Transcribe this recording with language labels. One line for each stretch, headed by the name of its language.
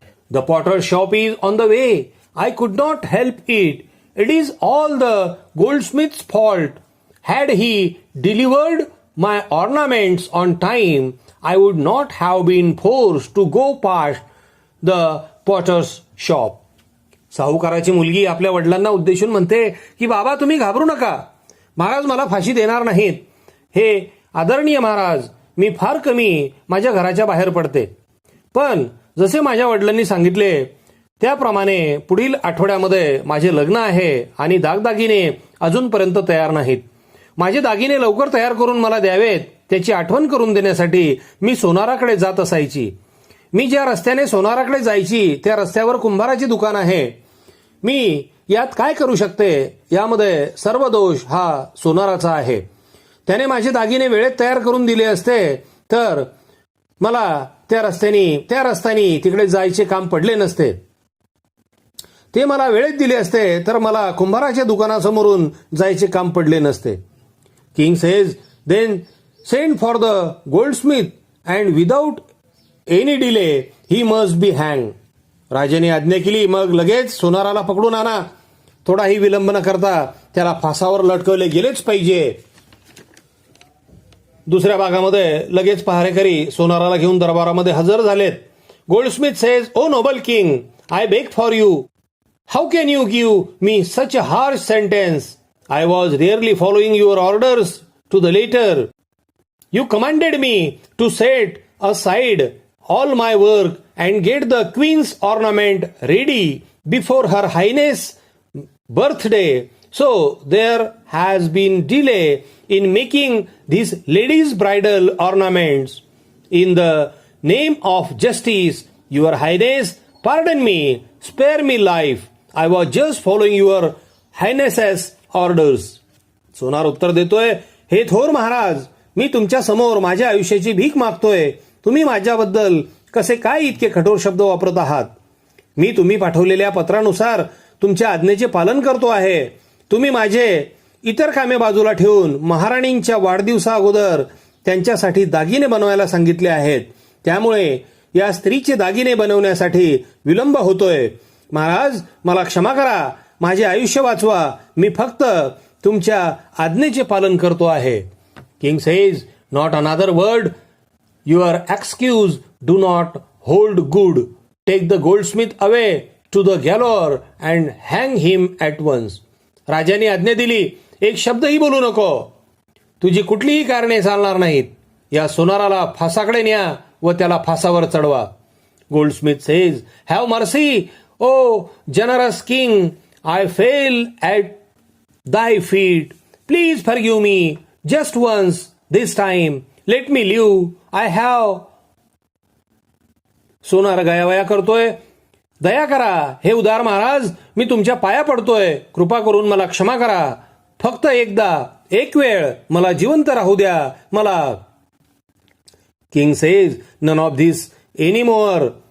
English: The potter's shop is on the way. I could not help it. It is all the goldsmith's fault. Had he delivered my ornaments on time, I would not have been forced to go past the potter's shop.
Marathi: साहुकाराची मुलगी आपल्या वडिलांना उद्देशून म्हणते की बाबा तुम्ही घाबरू नका, महाराज मला फाशी देणार नाहीत. हे आदरणीय महाराज, मी फार कमी माझ्या घराच्या बाहेर पडते, पण जसे माझ्या वडिलांनी सांगितले त्याप्रमाणे पुढील आठवड्यामध्ये माझे लग्न आहे आणि दागदागिने अजूनपर्यंत तयार नाहीत. माझे दागिने लवकर तयार करून मला द्यावेत त्याची आठवण करून देण्यासाठी मी सोनाराकडे जात असायची. मी ज्या रस्त्याने सोनाराकडे जायची त्या रस्त्यावर कुंभाराचे दुकान आहे. मी यात काय करू शकते, यामध्ये सर्व दोष हा सोनाराचा आहे. त्याने माझे दागिने वेळेत तयार करून दिले असते तर मला त्या रस्त्याने तिकडे जायचे काम पडले नसते. ते मला वेळेत दिले असते तर मला कुंभाराच्या दुकानासमोरून जायचे काम पडले नसते.
English: King says, then send for the goldsmith and without any delay he must be hanged.
Marathi: राजाने आज्ञा केली, मग लगेच सोनाराला पकडून आणा, थोडाही विलंब न करता त्याला फासावर लटकवले गेलेच पाहिजे. दुसऱ्या भागामध्ये लगेच पहारेकरी सोनाराला घेऊन दरबारामध्ये हजर झालेत.
English: Goldsmith says, o noble king, I beg for you, how can you give me such a harsh sentence? I was rarely following your orders to the letter. You commanded me to set aside all my work and get the queen's ornament ready before her highness' birthday. So there has been delay in making these ladies' bridal ornaments. In the name of justice, your highness, pardon me, spare me life. I was just following your highness's orders.
Marathi: सोनार उत्तर देतोय, हे थोर महाराज, मी तुमच्या समोर माझ्या आयुष्याची भीक मागतोय. तुम्ही माझ्याबद्दल कसे काय इतके कठोर शब्द वापरत आहात? मी तुम्ही पाठवलेल्या पत्रानुसार तुमच्या आज्ञेचे पालन करतो आहे. तुम्ही माझे इतर कामे बाजूला ठेवून महाराणींच्या वाढदिवसा अगोदर त्यांच्यासाठी दागिने बनवायला सांगितले आहेत. त्यामुळे या स्त्रीचे दागिने बनवण्यासाठी विलंब होतोय. महाराज मला क्षमा करा, माझे आयुष्य वाचवा, मी फक्त तुमच्या आज्ञेचे पालन करतो आहे.
English: King says, not another word, your excuse do not hold good. Take the goldsmith away to the gallows and hang him at once.
Marathi: राजाने आज्ञा दिली, एक शब्दही बोलू नको, तुझी कुठलीही कारणे चालणार नाहीत. या सोनाराला फासाकडे न्या व त्याला फासावर चढवा.
English: Goldsmith says, have mercy o generous king, I fail at thy feet. Please forgive me just once this time. Let me live. I have.
Marathi: सोनार गयावया करतोय, दया करा हे उदार महाराज, मी तुमच्या पाया पडतोय, कृपा करून मला क्षमा करा. फक्त एकदा, एक वेळ मला जिवंत राहू द्या. मला.
English: King says, none of this any more.